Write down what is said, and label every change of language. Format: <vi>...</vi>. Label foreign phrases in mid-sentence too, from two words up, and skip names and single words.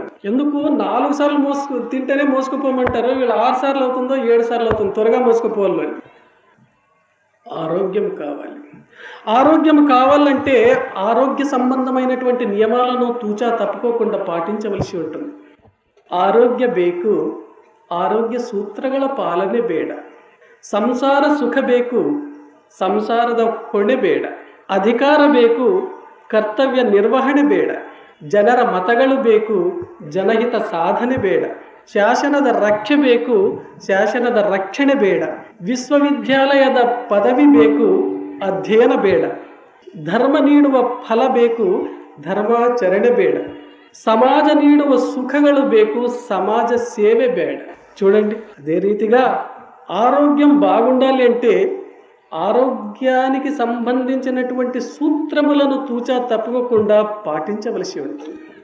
<te>ఎందుకు 4 సార్లు తింటేనే మోసుకుపోమంటారు, వీళ్ళు 6 సార్లు అవుతుందో 7 సార్లు అవుతుందో. త్వరగా మోసుకుపోవాలి. ఆరోగ్యం కావాలి. ఆరోగ్యం కావాలంటే ఆరోగ్య సంబంధమైనటువంటి నియమాలను తూచా తప్పుకోకుండా పాటించవలసి ఉంటుంది.</te> <kn>ಆರೋಗ್ಯ ಬೇಕು, ಆರೋಗ್ಯ ಸೂತ್ರಗಳ ಪಾಲನೆ ಬೇಡ. ಸಂಸಾರ ಸುಖ ಬೇಕು, ಸಂಸಾರದ ಹೊಣೆ ಬೇಡ. ಅಧಿಕಾರ ಬೇಕು, ಕರ್ತವ್ಯ ನಿರ್ವಹಣೆ ಬೇಡ. ಜನರ ಮತಗಳು ಬೇಕು, ಜನಹಿತ ಸಾಧನೆ ಬೇಡ. ಶಾಸನದ ರಕ್ಷೆ ಬೇಕು, ಶಾಸನದ ರಕ್ಷಣೆ ಬೇಡ. ವಿಶ್ವವಿದ್ಯಾಲಯದ ಪದವಿ ಬೇಕು, ಅಧ್ಯಯನ ಬೇಡ. ಧರ್ಮ ನೀಡುವ ಫಲ ಬೇಕು, ಧರ್ಮಾಚರಣೆ ಬೇಡ. ಸಮಾಜ ನೀಡುವ ಸುಖಗಳು ಬೇಕು, ಸಮಾಜ ಸೇವೆ ಬೇಡ.</kn> <te>చూడండి, అదే రీతిగా ఆరోగ్యం బాగుండాలి అంటే ఆరోగ్యానికి సంబంధించినటువంటి సూత్రములను తూచా తప్పకుండా పాటించవలసి ఉంటుంది.</te>